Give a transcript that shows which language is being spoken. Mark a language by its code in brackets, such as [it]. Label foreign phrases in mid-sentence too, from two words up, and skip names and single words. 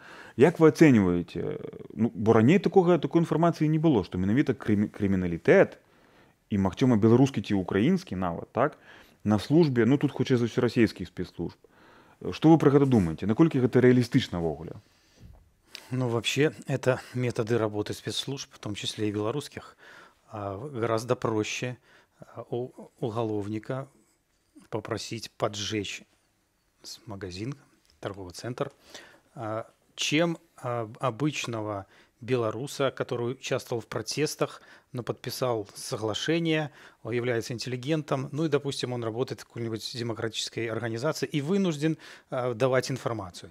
[be] Як вы ацэньваеце? Ну, бо раней такой інфармацыі не было, што менавіта крыміналітэт і, магчыма, беларускі ці украінскі нават, так, на службе, ну тут хутчэй за ўсё расійскіх спецслужб. Што вы пра гэта думаеце? Наколькі гэта рэалістычна ввогуле? Ну, [ru] вообще, это методы работы спецслужб, в том числе и белорусских. Гораздо проще у уголовника попросить поджечь магазин, торговый центр, чем обычного белоруса, который участвовал в протестах, но подписал соглашение, он является интеллигентом, ну и, допустим, он работает в какой-нибудь демократической организации и вынужден давать информацию.